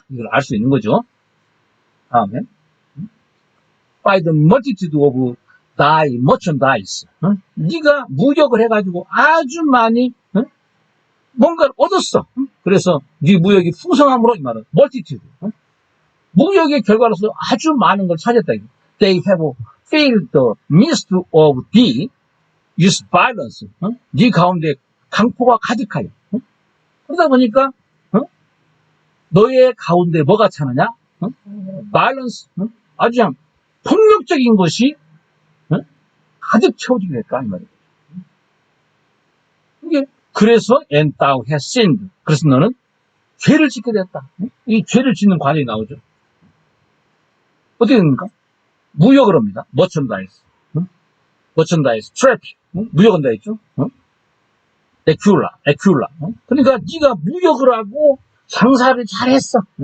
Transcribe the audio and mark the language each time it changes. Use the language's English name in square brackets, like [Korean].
[Korean] 이걸 알 수 있는 거죠. 다음에 [English] by the multitude of thy merchandise. [Korean] 네가 무역을 해가지고 아주 많이 뭔가를 얻었어. 그래서 네 무역이 풍성함으로 이 말은 multitude. 무역의 결과로서 아주 많은 걸 찾았다. [English] They have filled the midst of thee with violence. [Korean] 네 가운데 강포가 가득하여. 그러다 보니까 너의 가운데 뭐가 차느냐? [English] violence. [Korean] 아주 그냥 폭력적인 것이 가득 채워지게 될까 이 말이에요. 이게 그래서 [English] and thou hast sinned. [Korean] 그래서 너는 죄를 짓게 됐다. 이 죄를 짓는 과정이 나오죠. 어떻게 됩니까? 무역을 합니다. 머천다이스, 머천다이스, 트래픽, 무역은 다 있죠. 에큐라. 그러니까 네가 무역을 하고 장사를 잘했어.